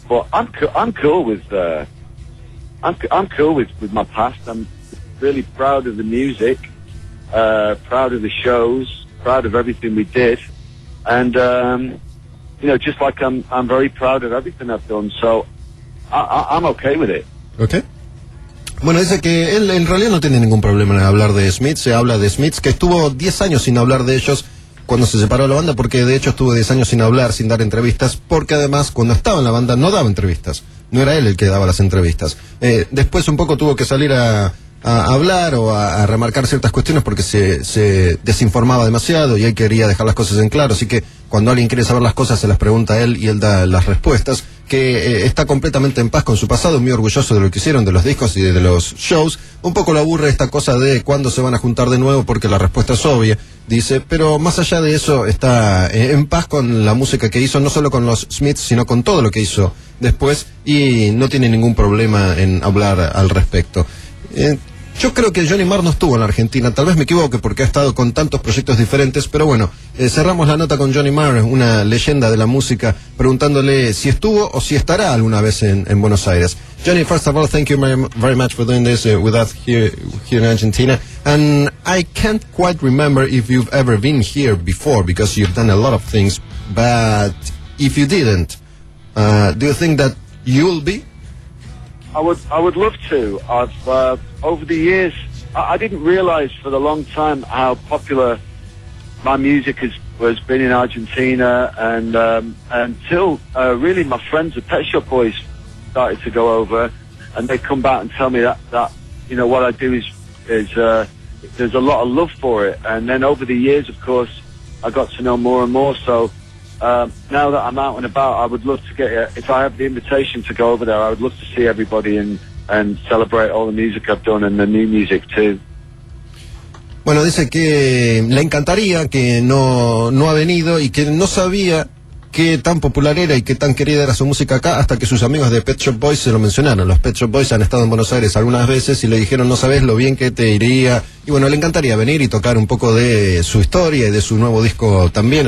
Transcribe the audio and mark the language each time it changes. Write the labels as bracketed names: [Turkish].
[English] But I'm cool with my past. I'm really proud of the music, proud of the shows, proud of everything we did, and just like I'm very proud of everything I've done, so I'm okay with it. Okay. [Spanish] Bueno, dice que él en realidad no tiene ningún problema en hablar de Smith, se habla de Smith, que estuvo 10 años sin hablar de ellos cuando se separó la banda, porque de hecho estuvo 10 años sin hablar, sin dar entrevistas, porque además cuando estaba en la banda no daba entrevistas, no era él el que daba las entrevistas. Después un poco tuvo que salir a hablar o a remarcar ciertas cuestiones porque se desinformaba demasiado y él quería dejar las cosas en claro, así que cuando alguien quiere saber las cosas se las pregunta a él y él da las respuestas, que está completamente en paz con su pasado, muy orgulloso de lo que hicieron, de los discos y de los shows. Un poco lo aburre esta cosa de cuándo se van a juntar de nuevo, porque la respuesta es obvia, dice, pero más allá de eso está en paz con la música que hizo, no solo con los Smiths, sino con todo lo que hizo después, y no tiene ningún problema en hablar al respecto. Yo creo que Johnny Marr no estuvo en la Argentina, tal vez me equivoque porque ha estado con tantos proyectos diferentes, pero bueno, cerramos la nota con Johnny Marr, una leyenda de la música, preguntándole si estuvo o si estará alguna vez en Buenos Aires. [English] Johnny, first of all, thank you very much for doing this with us here in Argentina. And I can't quite remember if you've ever been here before, because you've done a lot of things, but if you didn't, do you think that you'll be? I would love to. I've over the years, I didn't realize for the long time how popular my music has been in Argentina, and until really my friends the Pet Shop Boys started to go over, and they come back and tell me that you know what I do is there's a lot of love for it. And then over the years, of course, I got to know more and more. So now that I'm out and about, I would love to get, if I have the invitation to go over there, I would love to see everybody and celebrate all the music I've done and the new music too. [Spanish] Bueno, dice que le encantaría, que no ha venido y que no sabía qué tan popular era y qué tan querida era su música acá hasta que sus amigos de Pet Shop Boys se lo mencionaron. Los Pet Shop Boys han estado en Buenos Aires algunas veces y le dijeron, no sabes lo bien que te iría. Y bueno, le encantaría venir y tocar un poco de su historia y de su nuevo disco también.